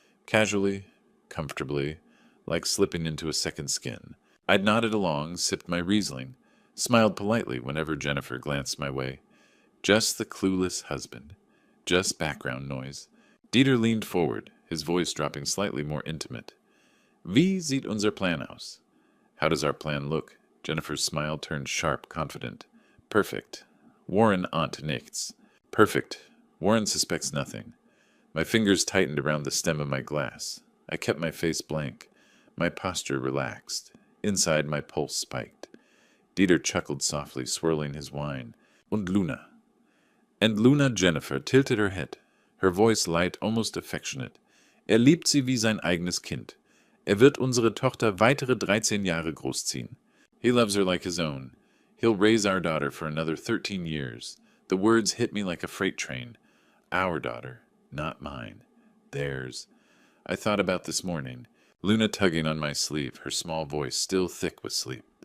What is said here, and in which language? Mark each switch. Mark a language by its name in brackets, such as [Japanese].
[English] Casually, comfortably, like slipping into a second skin. I'd nodded along, sipped my Riesling, smiled politely whenever Jennifer glanced my way. Just the clueless husband. Just background noise. Dieter leaned forward, his voice dropping slightly more intimate. [German] Wie sieht unser Plan aus? [English] How does our plan look? Jennifer's smile turned sharp, confident. Perfect. [German] Warren ahnt nichts. [English] Perfect. Warren suspects nothing. My fingers tightened around the stem of my glass. I kept my face blank, my posture relaxed. Inside, my pulse spiked. Dieter chuckled softly, swirling his wine. [German] Und Luna. [English] And Luna Jennifer tilted her head, her voice light, almost affectionate. [German] Liebt sie wie sein eigenes Kind. Wird unsere Tochter weitere 13 Jahre großziehen. [English] He loves her like his own. He'll raise our daughter for another 13 years. The words hit me like a freight train. Our daughter, not mine. Theirs. I thought about this morning. Luna tugging on my sleeve, her small voice still thick with sleep.